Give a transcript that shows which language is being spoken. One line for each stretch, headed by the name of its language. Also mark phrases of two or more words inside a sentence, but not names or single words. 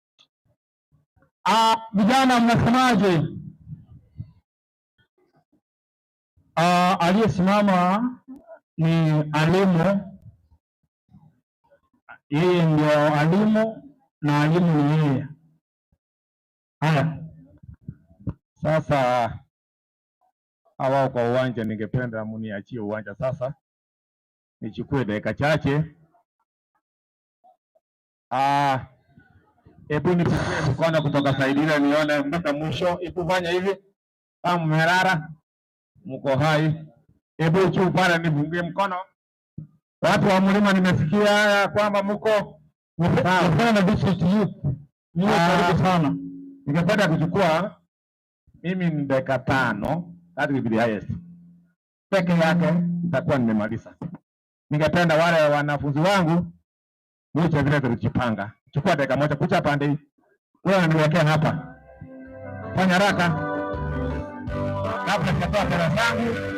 Swahili: Vijana mnasemaje? Aliyesimama ni alimu. Yeye ndio alimu na alimu ni yeye. Haya. Sasa hawa kwa uwanja, ningependa muniachie uwanja sasa, nichukue dakika chache. Hebu nipigie mkono kutoka Saidira nione mpaka mwisho. Hebu fanya hivi kama mmerara, mko hai. Hebu chupara nifungie mkono. Watu wa mlima, nimesikia kwamba mko sawa na
English: district youth.
Swahili: Ni karibu sana. Ningependa kuchukua mimi ni dakika 5,
English: that will be the highest.
Swahili: Peke yake nitakuwa nimemaliza. Ningependa wale wanafunzi wangu mwiche vile tulijipanga. Chukua dakika moja kucha pande hii. Wewe niwekea hapa. Fanya haraka. Kabla sijatoa pesa zangu.